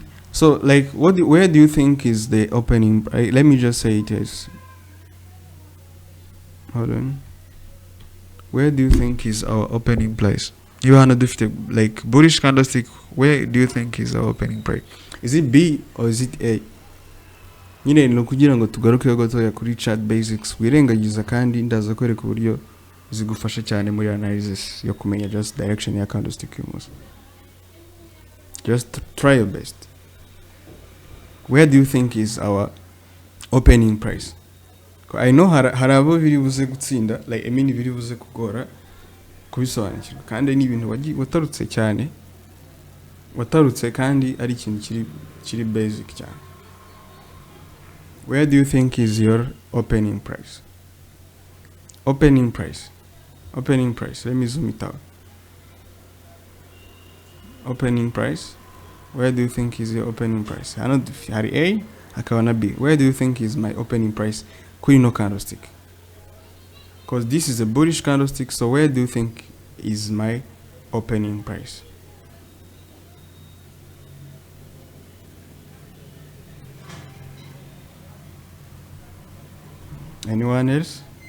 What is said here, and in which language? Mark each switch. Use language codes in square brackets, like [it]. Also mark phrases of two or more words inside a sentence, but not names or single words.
[en] So like where do you think is the opening? Let me just say it is. Hold on. Where do you think is our opening price? You wanna do like bullish candlestick, where do you think is our opening price? Is it B or is it A? [rw] Nyine no kugira ngo tugaruke gato kuri [en] chart basics, [rw] wirengagiza kandi ndaza kwereka uburyo zigufasha cyane muri analysis yo kumenya [en] just direction [rw] ya candlestick yumunsi. [en] Just try your best. Where do you think is our opening price? I know [rw] harabo biri buze gutsinda, [en] like I mean [rw] biri buze kugora kubisobanukirwa kandi ni ibintu watarutse cyane. watarutse kandi ari ikintu kiri basic cyane. [en] Where do you think is your opening price? Opening price. Let me zoom it out. Opening price. Where do you think is your opening price? [rw] Hano hari A, hakaba na B. [en] Where do you think is my opening price [rw] kuri no [en] candlestick? Because this is a bullish candlestick, so where do you think is my opening price? Anyone else?